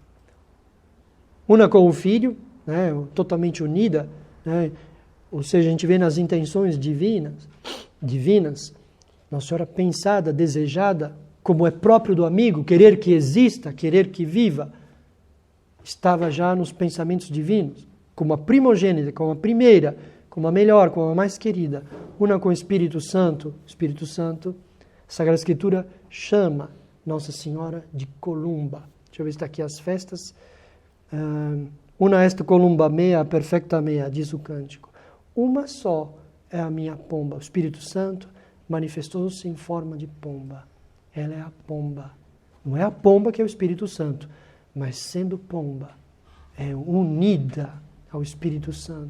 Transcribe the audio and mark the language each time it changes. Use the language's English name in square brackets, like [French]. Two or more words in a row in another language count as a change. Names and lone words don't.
[Portuguese] Una com o Filho, né, totalmente unida, né, ou seja, a gente vê nas intenções divinas, Nossa Senhora pensada, desejada, como é próprio do amigo, querer que exista, querer que viva, estava já nos pensamentos divinos, como a primogênita, como a primeira, como a melhor, como a mais querida. Una com o Espírito Santo, a Sagrada Escritura chama Nossa Senhora de Columba. Deixa eu ver se está aqui as festas. [Latin] Una est columba mea, perfecta mea, [Portuguese] diz o cântico. Uma só é a minha pomba. O Espírito Santo manifestou-se em forma de pomba. Ela é a pomba. Não é a pomba que é o Espírito Santo, mas sendo pomba, é unida ao Espírito Santo.